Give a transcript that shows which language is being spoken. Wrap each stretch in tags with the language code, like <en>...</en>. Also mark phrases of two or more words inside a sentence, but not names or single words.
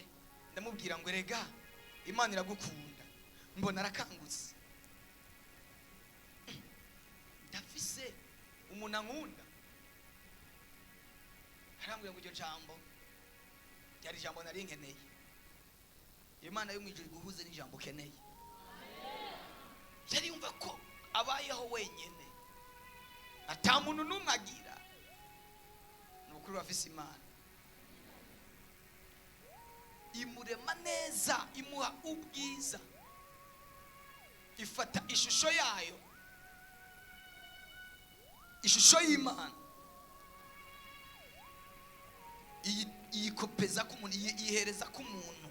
<rn>Ndamubwira ngo erega Imana iragukunda. Mbona arakangutse, ndafise umuntu ankunda. Arambwira ngo iryo jambo ryari jambo nari nkeneye. Imana yo mwijuru guhuze n'ijambo ukeneye. Yari yumva ko abayeho wenyene, ata muntu n'umwe agira. Nukuri bafise Imana imurema neza, imuha ubwiza, ifata ishusho yayo, ishusho y'Imana, iyikopeza ku muntu, yihereza ku muntu.</rn>